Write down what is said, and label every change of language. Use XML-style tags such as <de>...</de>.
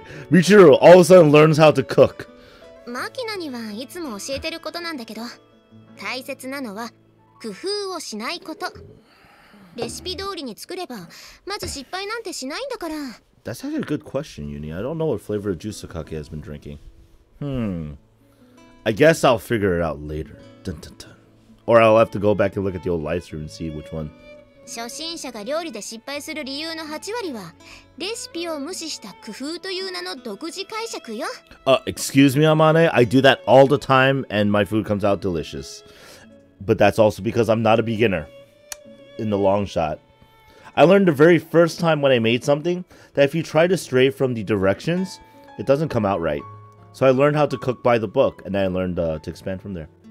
<en>Michiru all of a sudden learns how to cook.</en> <ja>マキナにはいつも教えてることなんだけど、大切なのは工夫をしないこと。レシピ通りに作れば、まず失敗なんてしないんだから。</ja> <en>That's actually a good question, Uni. I don't know what flavor of juice Sakaki has been drinking. I guess I'll figure it out later. Dun, dun, dun. Or I'll have to go back and look at the old live stream and see which one.</en> <ja>初心者が料理で失敗する理由の8割はレシピを無視した工夫という名の独自解釈よ。</ja> <en>Excuse me, Amane. I do that all the time, and my food comes out delicious. But that's also because I'm not a beginner. In the long shot, I learned the very first time when I made something that if you try to stray from the directions, it doesn't come out right. So I learned how to cook by the book, and then I learned to expand from there.</en>